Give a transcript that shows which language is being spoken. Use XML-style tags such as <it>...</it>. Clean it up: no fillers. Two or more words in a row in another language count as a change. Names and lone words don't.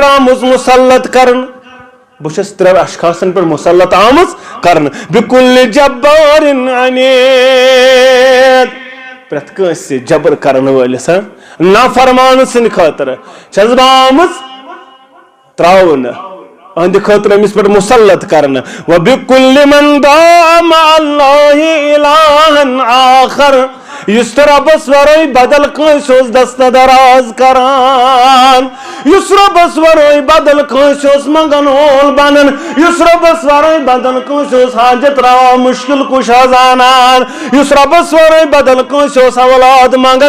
<ks>آمٕژ مُسلط کرنہٕ بہٕ چھَس ترٛٮ۪ن اشخاصن پٮ۪ٹھ مُسلط آمٕژ کرنہٕ</ks> <ar>بِکُلہِ جبارٍ عنیٖد</ar> <ks>پرت کٲنٛسہِ جبر کرن وٲلِس نافرمان سٕنٛدِ خٲطرٕ چھَس بہٕ آمٕژ تراونہٕ اہندِ خٲطرٕ أمِس پٮ۪ٹھ مُسلط کرنہٕ وَبِكُلِّ</ks> <ar>مَنْ دَعَا مَعَ اللَّهِ إِلَٰهًا آخَر</ar> <ks>یُس تہٕ رۄبس ورٲے بدل کٲنٛسہِ اوس دستہٕ دراز کران یُس رۄبس ورٲے بدل کٲنٛسہِ اوس منگن وول بنان یُس رۄبس ورٲے بدل کٲنٛسہِ اوس حاجت روا مشکل کُشا زانان یُس رۄبس ورٲے بدل کٲنٛسہِ اوس اولاد منگان</ks>